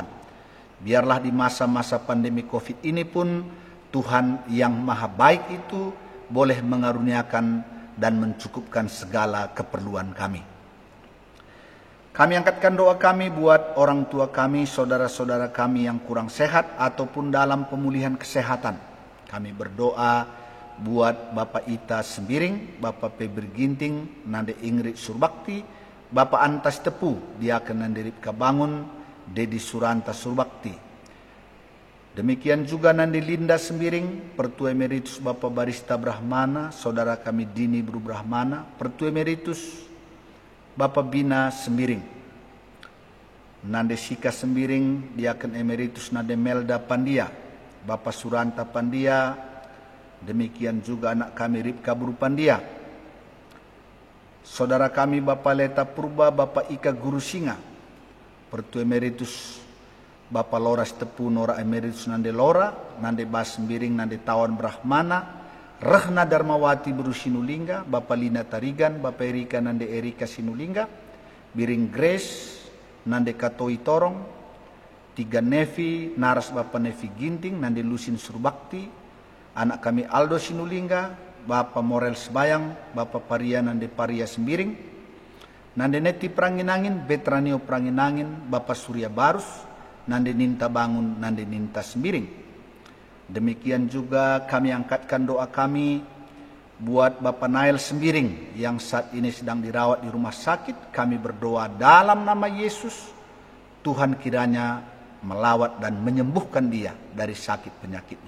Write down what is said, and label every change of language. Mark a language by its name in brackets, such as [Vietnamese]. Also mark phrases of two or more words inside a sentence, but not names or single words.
[Indonesian] Biarlah di masa-masa pandemi COVID ini pun Tuhan yang maha baik itu boleh mengaruniakan dan mencukupkan segala keperluan kami. Kami angkatkan doa kami buat orang tua kami, saudara-saudara kami yang kurang sehat ataupun dalam pemulihan kesehatan. Kami berdoa buat Bapak Ita Sembiring, Bapak Febri Ginting, Nande Ingrid Surbakti, Bapak Antas Tepu, Diaken Nande Ripka Bangun, Dedi Suranta Surbakti. Demikian juga Nandi Linda Sembiring, Pertua Emeritus Bapak Barista Brahmana, saudara kami Dini Bru Brahmana, Pertua Emeritus Bapak Bina Sembiring. Nande Sika Sembiring, Diaken Emeritus Nande Melda Pandia, Bapak Suranta Pandia, demikian juga anak kami Ripka Bru Pandia. Saudara kami Bapak Leta Purba, Bapak Ika Guru Singa, Pertua Emeritus Bapak Lora Tepu, Nora Emeritus Nande Lora, Nande Bas Sembiring, Nande Tawan Brahmana, Rahna Darmawati Bru Sinulingga, Bapak Lina Tarigan, Bapak Erika Nande Erika Sinulingga, Biring Grace, Nande Katoi Torong, Tiga Nevi, Naras Bapak Nevi Ginting, Nande Lusin Surbakti, anak kami Aldo Sinulingga, Bapak Morel Sebayang, Bapak Paria Nande Paria Sembiring, Nande Neti Pranginangin, Betranio Pranginangin, Bapak Surya Barus, Nande Ninta Bangun, Nande Ninta Sembiring. Demikian juga kami angkatkan doa kami buat Bapak Nail Sembiring yang saat ini sedang dirawat di rumah sakit. Kami berdoa dalam nama Yesus, Tuhan kiranya melawat dan menyembuhkan dia dari sakit penyakitnya.